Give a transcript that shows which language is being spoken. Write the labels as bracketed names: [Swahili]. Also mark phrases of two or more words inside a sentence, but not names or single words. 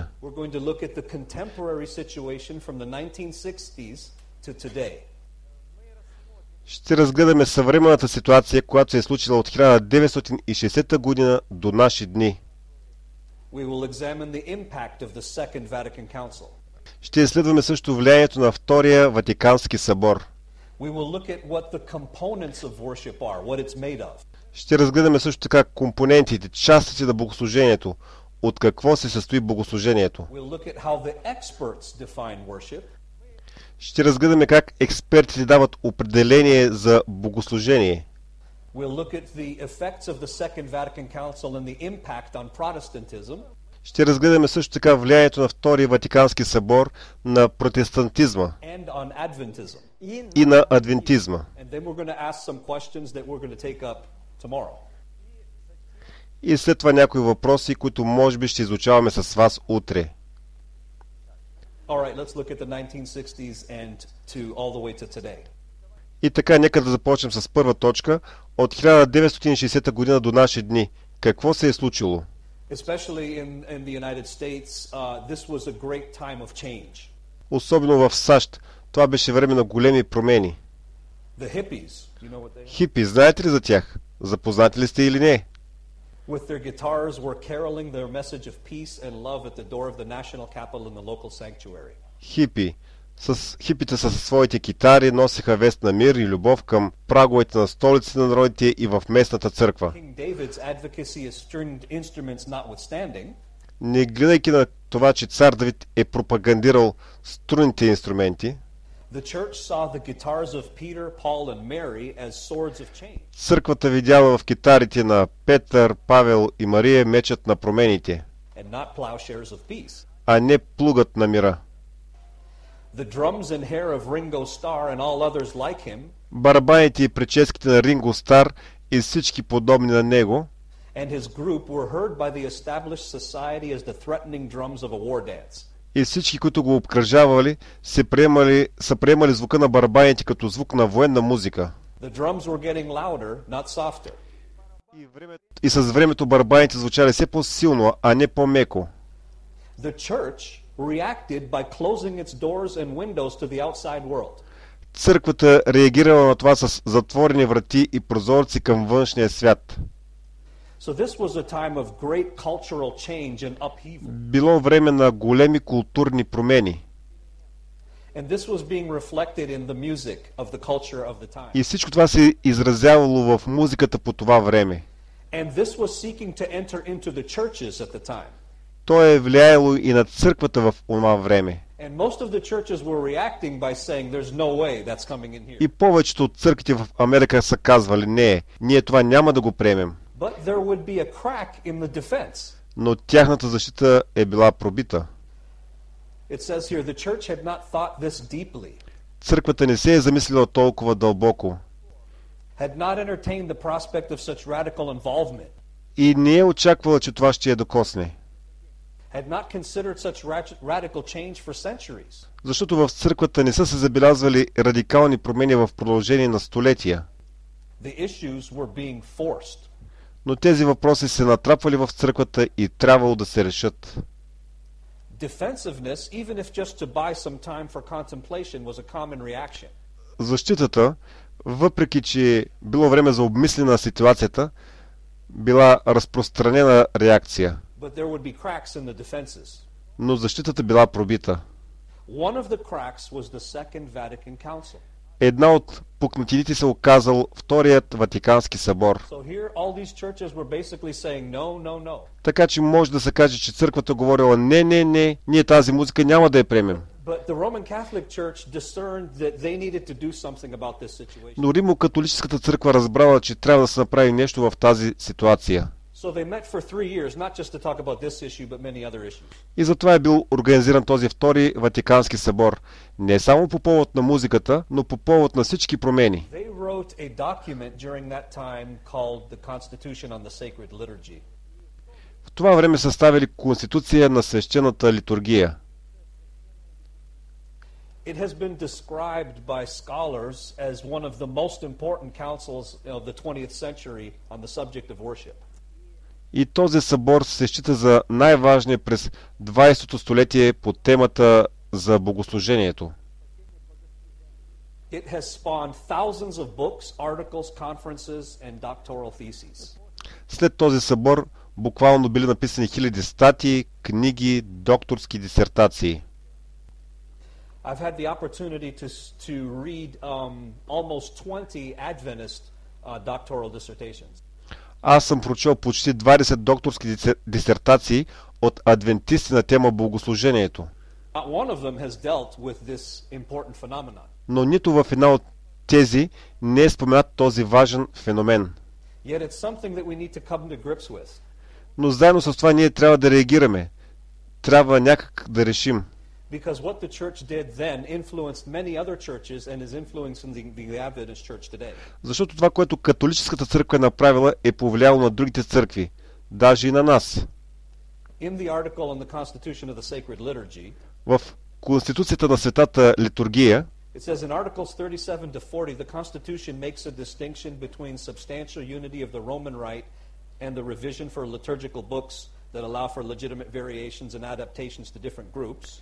[English] We're going to look at the contemporary situation from the 1960s to today. [Bulgarian] Ще разгледаме съвременната ситуация, която се е случила от 1960 година до наши дни. [English] We will examine the impact of the Second Vatican Council. [Bulgarian] Ще изследваме също влиянието на втория ватикански събор. [English] We will look at what the components of worship are, what it's made of. [Bulgarian] Ще разгледаме също така компонентите, частите на богослужението, от какво се състои богослужението. [English] We'll look at how the experts define worship. [Bulgarian] Ще разгледаме как експертите дават определение за богослужение. [English] We'll look at the effects of the Second Vatican Council and the impact on Protestantism. [Bulgarian] Ще разгледаме също така влиянието на Втория Ватикански събор на протестантизма [English] And on Adventism. [Bulgarian] и на адвентизма. [English] And then we're going to ask some questions that we're going to take up tomorrow. [Bulgarian] И след това някои въпроси, които може би ще изучаваме с вас утре. [English] All right, let's look at the 1960s and to all the way to today. [Bulgarian] И така, нека да започнем с първа точка. От 1960 година до наши дни. Какво се е случило? [English] Especially in the United States, this was a great time of change. [Bulgarian] Особено в САЩ. Това беше време на големи промени. [English] The hippies, you know what they are? [Bulgarian] Хипи, знаете ли за тях? Запознати ли сте или не? [English] With their guitars were caroling their message of peace and love at the door of the national capital and the local sanctuary. [Bulgarian] Хипите със своите китари носеха вест на мир и любов към праговете на столиците на народите и в местната църква. [English] King David's advocacy of stringed instruments notwithstanding, [Bulgarian] Не гледайки на това, че цар Давид е пропагандирал струнните инструменти, [English] the church saw the guitars of Peter, Paul and Mary as swords of change. [Bulgarian] църквата видяла в китарите на Петър, Павел и Мария мечът на промените, [English] And not plowshares of peace. [Bulgarian] а не плугът на мира. [English] The drums and hair of Ringo Starr and all others like him, [Bulgarian] Барабаните и прическите на Ринго Стар и всички подобни на него [English] and his group were heard by the established society as the threatening drums of a war dance. [Bulgarian] и всички, които го обкръжавали, са приемали звука на барабаните като звук на военна музика. [English] The drums were getting louder, not softer. [Bulgarian] И с времето барабаните звучали все по-силно, а не по-меко. [English] The church reacted by closing its doors and windows to the outside world. [Bulgarian] Църквата реагирала на това с затворени врати и прозорци към външния свят. [English] So this was a time of great cultural change and upheaval. [Bulgarian] Било време на големи културни промени. [English] And this was being reflected in the music of the culture of the time. [Bulgarian] И всичко това се изразявало в музиката по това време. [English] And this was seeking to enter into the churches at the time. [Bulgarian] То е влияло и на църквата в това време. [English] And most of the churches were reacting by saying there's no way that's coming in here. [Bulgarian] И повечето от църквите в Америка са казвали: не, ние това няма да го приемем. [English] But there would be a crack in the defense. [Bulgarian] Но тяхната защита е била пробита. [English] It says here the church had not thought this deeply. [Bulgarian] Църквата не се е замислила толкова дълбоко [English] Had not entertained the prospect of such radical involvement. [Bulgarian] и не е очаквала, че това ще я докосне. [English] Had not considered such radical change for centuries. [Bulgarian] Защото в църквата не са се забелязвали радикални промени в продължение на столетия. [English] The issues were being forced. [Bulgarian] Но тези въпроси се натрапвали в църквата и трябвало да се решат. [English] Defensiveness, even if just to buy some time for contemplation, was a common reaction. [Bulgarian] Защитата, въпреки че било време за обмислене на ситуацията, била разпространена реакция. [English] But there would be cracks in the defenses. [Bulgarian] Но защитата била пробита. [English] One of the cracks was the Second Vatican Council. [Bulgarian] Една от пукнатините се оказал вторият ватикански събор. [English] So here all these churches were basically saying no, no, no. [Bulgarian] Така че може да се каже, че църквата говорила: не, ние тази музика няма да я приемем. [English] But the Roman Catholic Church discerned that they needed to do something about this situation. [Bulgarian] Но Римо-католическата църква разбрала, че трябва да се направи нещо в тази ситуация. [English] So they met for 3 years, not just to talk about this issue, but many other issues. [Bulgarian] И затова е бил организиран този втори Ватикански събор. Не само по повод на музиката, но по повод на всички промени. [English] They wrote a document during that time called the Constitution on the Sacred Liturgy. [Bulgarian] В това време съставили Конституция на свещената литургия. [English] It has been described by scholars as one of the most important councils of the 20th century on the subject of worship. [Bulgarian] И този събор се счита за най-важния през 20-то столетие по темата за богослужението. [English] It has spawned thousands of books, articles, conferences and doctoral theses. [Bulgarian] След този събор буквално били написани хиляди статии, книги, докторски дисертации. [English] I've had the opportunity to read almost 20 Adventist doctoral dissertations. [Bulgarian] Аз съм прочел почти 20 докторски дисертации от адвентисти на тема богослужението. [English] Not one of them has dealt with this important phenomenon. [Bulgarian] Но нито в една от тези не е споменат този важен феномен. [English] Yet it's something that we need to come to grips with. [Bulgarian] Но заедно с това ние трябва да реагираме. Трябва някак да решим. [English] Because what the church did then influenced many other churches and is influencing the Adventist church today. [Bulgarian] Защото това, което католическата църква е направила, е повлияло на другите църкви, даже и на нас. [English] In the article on the Constitution of the Sacred Liturgy, [Bulgarian] В Конституцията на Светата литургия, [English] it says in Articles 37 to 40, the Constitution makes a distinction between substantial unity of the Roman Rite and the revision for liturgical books that allow for legitimate variations and adaptations to different groups.